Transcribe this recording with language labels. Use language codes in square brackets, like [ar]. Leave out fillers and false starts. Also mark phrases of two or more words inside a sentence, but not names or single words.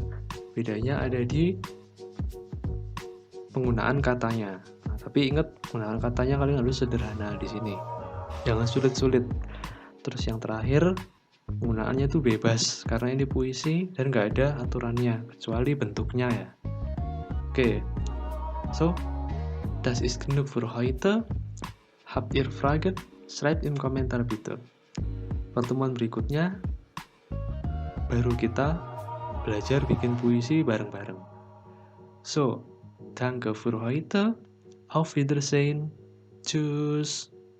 [id] Bedanya ada di penggunaan katanya. Nah, tapi ingat penggunaan katanya kalian harus sederhana di sini. Jangan sulit-sulit. Terus yang terakhir, penggunaannya tuh bebas karena ini puisi dan nggak ada aturannya kecuali bentuknya ya. Oke. [de] So, das ist genug für heute. Habt ihr Fragen? Schreibt im Kommentar bitte. [id] Pertemuan berikutnya baru kita belajar bikin puisi bareng-bareng. [de] So, danke für heute. Auf Wiedersehen. Tschüss.